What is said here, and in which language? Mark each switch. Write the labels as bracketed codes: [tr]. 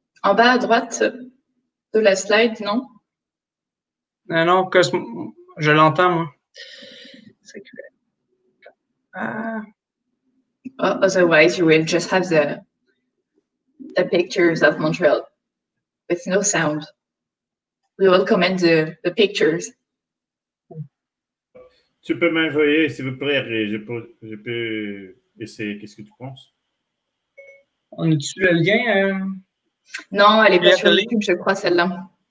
[fr] En bas à droite de la slide, non? Non, parce que je l'entends, moi. [en] Otherwise, you will just have the pictures of Montreal with no sound. We will comment the pictures. [fr] Tu peux m'envoyer, s'il vous plaît, et je peux essayer. Qu'est-ce que tu penses? On a-tu le lien? Non, elle est pas sur YouTube, je crois, celle-là.